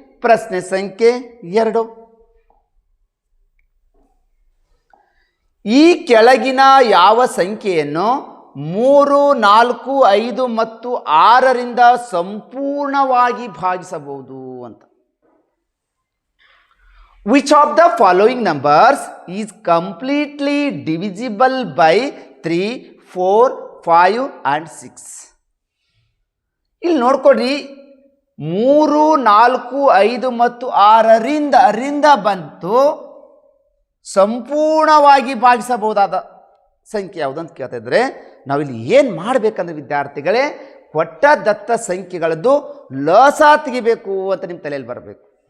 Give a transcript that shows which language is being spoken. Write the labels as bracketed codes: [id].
[kn] ಪ್ರಶ್ನೆ ಸಂಖ್ಯೆ 2. ಈ ಕೆಳಗಿನ ಯಾವ ಸಂಖ್ಯೆಯನ್ನು 3, 4, 5 ಮತ್ತು 6ರಿಂದ ಸಂಪೂರ್ಣವಾಗಿ ಭಾಗಿಸಬಹುದು ಅಂತ. [en] Which of the following numbers is completely divisible by 3, 4, 5 and 6? [kn] ಇಲ್ಲಿ ನೋಡ್ಕೊಡ್ರಿ, 3, 4, 5 ಮತ್ತು 6ರಿಂದ ಬಂತು ಸಂಪೂರ್ಣವಾಗಿ ಭಾಗಿಸಬಹುದಾದ ಸಂಖ್ಯೆ ಯಾವುದು ಅಂತ ಕೇಳ್ತಾ ಇದ್ರೆ ನಾವಿಲ್ಲಿ ಏನು ಮಾಡಬೇಕಂದ್ರೆ ವಿದ್ಯಾರ್ಥಿಗಳೇ, ಕೊಟ್ಟ ದತ್ತ ಸಂಖ್ಯೆಗಳದ್ದು ಲಸ ತೆಗಿಬೇಕು ಅಂತ ನಿಮ್ಮ ತಲೆಯಲ್ಲಿ ಬರಬೇಕು.